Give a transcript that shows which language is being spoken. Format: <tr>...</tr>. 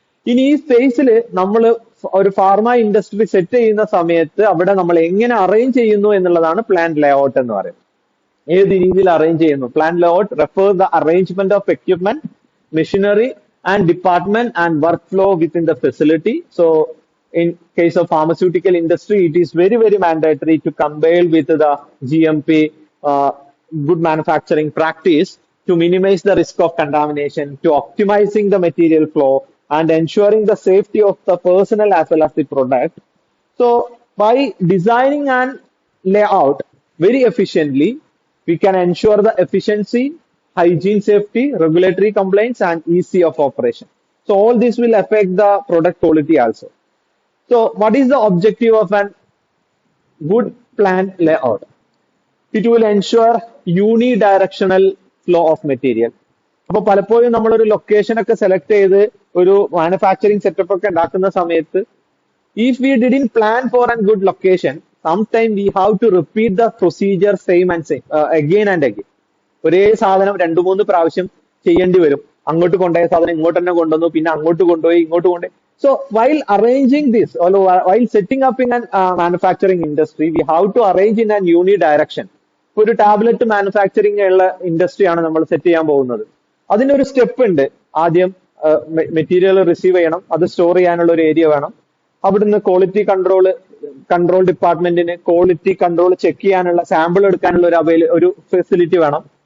<ml>ഇനി ഈ സ്പേസിൽ നമ്മൾ ഒരു ഫാർമ ഇൻഡസ്ട്രി സെറ്റ് ചെയ്യുന്ന സമയത്ത് അവിടെ നമ്മൾ എങ്ങനെ അറേഞ്ച് ചെയ്യുന്നു എന്നുള്ളതാണ് പ്ലാൻ ലേ ഔട്ട് എന്ന് പറയുന്നത്. ഏത് രീതിയിൽ അറേഞ്ച് ചെയ്യുന്നു?</ml> <en>Plan layout refer the arrangement of equipment, machinery and department and work flow within the facility. So in case of pharmaceutical industry, it is very, very mandatory to comply with the GMP good manufacturing practice to minimize the risk of contamination, to optimizing the material flow and ensuring the safety of the personnel as well as the product. So by designing and layout very efficiently, we can ensure the efficiency, hygiene, safety, regulatory compliance and easy of operation. So all this will affect the product quality also. So what is the objective of a good plan layout? It will ensure unidirectional flow of material.</en> <ml>അപ്പൊ പലപ്പോഴും നമ്മളൊരു location ഒക്കെ select ചെയ്ത് ഒരു manufacturing setup ഒക്കെ ഉണ്ടാക്കുന്ന സമയത്ത്</ml> <en>if we didn't plan for a good location, sometime we have to repeat the procedure same and same again and again.</en> <ml>ഒരേ സാധനം 2-3 പ്രാവശ്യം ചെയ്യേണ്ടി വരും. അങ്ങോട്ട് കൊണ്ടുപോയ സാധനം ഇങ്ങോട്ട് തന്നെ കൊണ്ടുവന്നു, പിന്നെ അങ്ങോട്ട് കൊണ്ടുപോയി, ഇങ്ങോട്ട് കൊണ്ടുപോയി.</ml> <en>So while arranging this, or while setting up in a manufacturing industry, we have to arrange in a unidirection.</en> <ml>ഒരു ടാബ്ലറ്റ് മാനുഫാക്ചറിങ് ഉള്ള ഇൻഡസ്ട്രി ആണ് നമ്മൾ സെറ്റ് ചെയ്യാൻ പോകുന്നത്. അതിനൊരു സ്റ്റെപ്പ് ഉണ്ട്. ആദ്യം മെറ്റീരിയൽ റിസീവ് ചെയ്യണം, അത് സ്റ്റോർ ചെയ്യാനുള്ള ഒരു ഏരിയ വേണം. അവിടുന്ന് quality control ഡിപ്പാർട്ട്മെന്റിന് quality control check ചെയ്യാനുള്ള സാമ്പിൾ എടുക്കാനുള്ള ഒരു ഫെസിലിറ്റി വേണം.</ml>